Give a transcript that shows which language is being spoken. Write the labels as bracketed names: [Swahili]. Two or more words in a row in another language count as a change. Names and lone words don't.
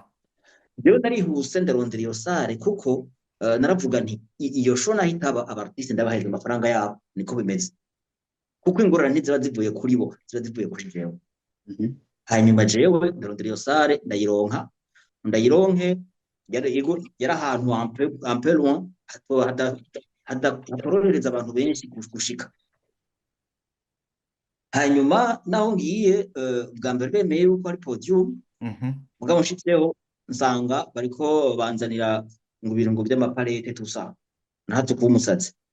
[Rundi] Rero narihuse ndarondera iyo sare kuko naravuga nti iyo show nahitaba abartiste ndabaheza amafaranga yabo niko bimeze kuko ingorane ziba zivuye kuri bo ziba zivuye kuri jewe. Hanyuma jewe ndarondera iyo sare ndayironke yari ahantu [French] un peu loin [Rundi] hatororereza abantu benshi gushika. Hanyuma naho ngiye bwa mbere bemeye yuko ari podium mugabo nshitseho nsanga bariko banzanira ngo ibirungo by'amaparete tusa nahatse kuba umusatsi.